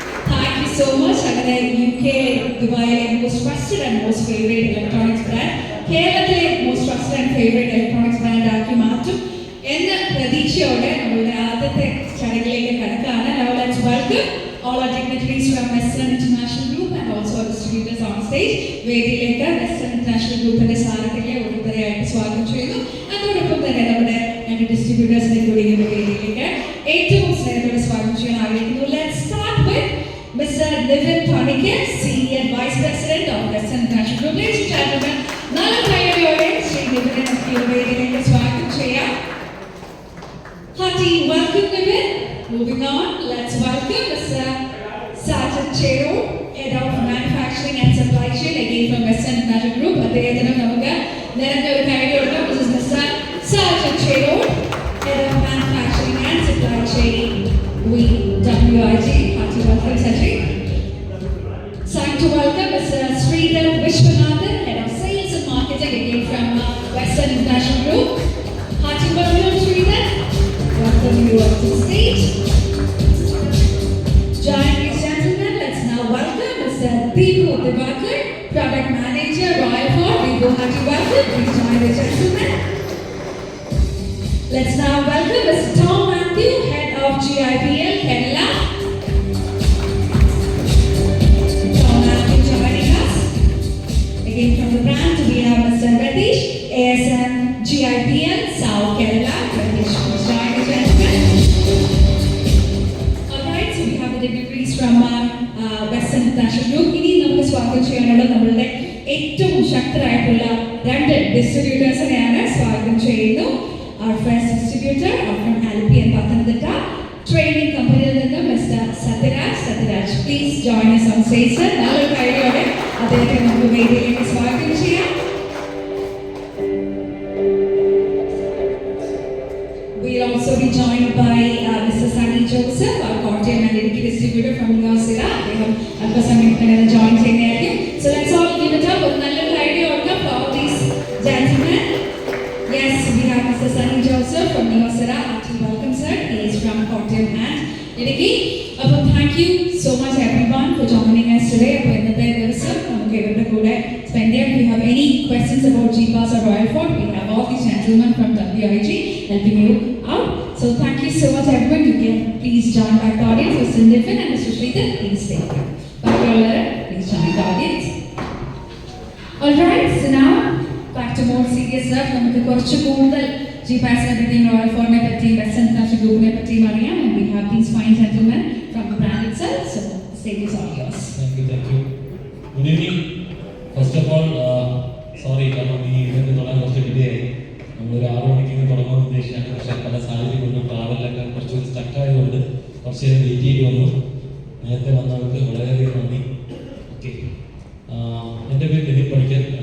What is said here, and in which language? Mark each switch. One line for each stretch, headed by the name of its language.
English: Thank you so much.
Malayalam: അങ്ങനെ UK ദുബായിലെ most trusted and most favourite electronics brand കേരളത്തിലെ most trusted and favourite electronics brand ആക്കി മാറ്റും എന്ന പ്രതീക്ഷയോടെ നമ്മളുടെ ആദ്യത്തെ ചടങ്ങിലേക്ക് കടക്കാണ്.
English: Now let's welcome all our dignitaries from Western International Group and also our distributors on stage.
Malayalam: വേദിയിലേക്ക് വെസ്റ്റേൺ ഇന്റർനാഷണൽ ഗ്രൂപ്പിന്റെ സാരഥികളെ ഓരോരുത്തരെയായിട്ട് സ്വാഗതം ചെയ്യുന്നു. അതോടൊപ്പം തന്നെ നമ്മുടെ രണ്ട് ഡിസ്ട്രിബ്യൂട്ടേഴ്സിനെ കൂടി ഈ വേദിയിലേക്ക് ഏറ്റവും സ്നേഹത്തോടെ സ്വാഗതം ചെയ്യാൻ ആഗ്രഹിക്കുന്നു.
English: Let's start with Mr. Nivin Panikkar, Senior Vice President of Western International Group. Ladies and gentlemen,
Malayalam: നല്ല കൈയടിയോടെ ശ്രീ നിവിനെ നമുക്ക് ഈ വേദിയിലേക്ക് സ്വാഗതം ചെയ്യാം.
English: Hearty welcome, Nivin. Moving on, let's welcome Mr. Sajid Chero, Head of Manufacturing and Supply Chain, again from Western International Group.
Malayalam: അദ്ദേഹത്തിനും നമുക്ക് നിരന്തര ഒരു കൈയടി കൊടുക്കാം.
English: This is Mr. Sajid Chero, Head of Manufacturing and Supply Chain, WIG. Hearty welcome, Sajid. Time to welcome Mr. Sridhar Vishwanathan, Head of Sales and Marketing, again from Western International Group. Hearty welcome, Sridhar. Welcome you up to the stage. Join me, gentlemen. Let's now welcome Mr. Deepu Divakar, Product Manager, Royal Ford. Deepu, hearty welcome. Please join the gentlemen. Let's now welcome Mr. Tom Matthew, Head of GIPL, Kerala. Tom Matthew joining us. Again from the brand, we have Mr. Radish, ASM GIPL, South Kerala. Radish, please join the gentlemen. Alright, so we have the dignitaries from Western International Group.
Malayalam: ഇനി നമുക്ക് സ്വാഗതം ചെയ്യാനുള്ള നമ്മളുടെ ഏറ്റവും ശക്തരായിട്ടുള്ള രണ്ട് ഡിസ്ട്രിബ്യൂട്ടേഴ്സിനെയാണ് സ്വാഗതം ചെയ്യുന്നു.
English: Our first distributor from Alpi and Pathanamthitta Trading Company Mr. Sathiraj. Please join us on stage, sir.
Malayalam: നല്ലൊരു കൈയടിയോടെ അദ്ദേഹത്തെ നമുക്ക് വേദിയിലേക്ക് സ്വാഗതം ചെയ്യാം.
English: We'll also be joined by Mr. Sunny Joseph, our Kottayam and Idukki distributor from Neosira.
Malayalam: അദ്ദേഹം അല്പസമയത്തിനകം join ചെയ്യുന്നതായിരിക്കും.
English: So let's all give it up.
Malayalam: ഒരു നല്ലൊരു കൈയടി കൊടുക്കാം
English: for all these gentlemen. Yes, we have Mr. Sunny Joseph from Neosira. Hearty welcome, sir. He is from Kottayam and Idukki. Thank you so much everyone for joining us today. അപ്പോൾ ഇന്നത്തെ ദിവസം നമുക്ക് ഇവരുടെ കൂടെ spend ചെയ്യാം. If you have any questions about GPAS or Royal Ford, we have all these gentlemen from WIG helping you out. So thank you so much everyone. You can please join back the audience. Mr. Nivin and Mr. Sridhar, please stay here. Please join the audience. Alright, so now back to more serious stuff.
Malayalam: നമുക്ക് കുറച്ച് കൂടുതൽ GPASനെ പറ്റിയും royal ഫോർഡിനെ പറ്റിയും western international ഗ്രൂപ്പിനെ പറ്റിയും അറിയാം.
English: And we have these fine gentlemen from the brand itself. So the stage is all yours. Thank you. Good evening. First of all, sorry
Malayalam: കാരണം ഈ ഇവന്റ് തുടങ്ങാൻ കുറച്ച് ഡിലേ ആയി. നമ്മളൊരു 6 മണിക്ക് തുടങ്ങാമെന്ന് ഉദ്ദേശിച്ചാണ്. പക്ഷേ പല സാഹചര്യം കൊണ്ടും ട്രാവലിലൊക്കെ കുറച്ച് സ്റ്റക്ക് ആയതുകൊണ്ട് കുറച്ച് നേരം വെയിറ്റ് ചെയ്ത് വന്നു. നേരത്തെ വന്നവർക്ക് വളരെയധികം നന്ദി. ഓക്കെ, എൻ്റെ പേര് നിതിൻ പണിക്കർ.